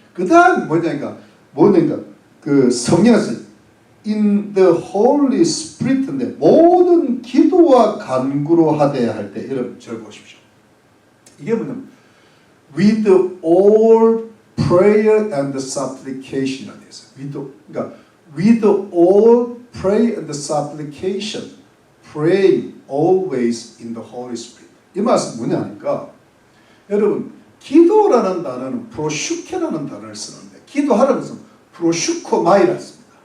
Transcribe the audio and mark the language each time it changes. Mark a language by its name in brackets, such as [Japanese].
[Korean] 그 다음 뭐냐니까 그 성령에서 [English] in the Holy Spirit [Korean] 인데, 모든 기도와 간구로 하되 할 때, 여러분 절 보십시오. 이게 뭐냐면 [English] with all prayer and supplication [Korean] 이라고 되어 있어요. [English] with all prayer and supplication, praying always in the Holy Spirit. [Korean] 이 말씀 뭐냐니까, 여러분 기도라는 단어는 프로슈케라는 단어를 쓰는데, 기도하라는 것은 프로슈코마이라 씁니다.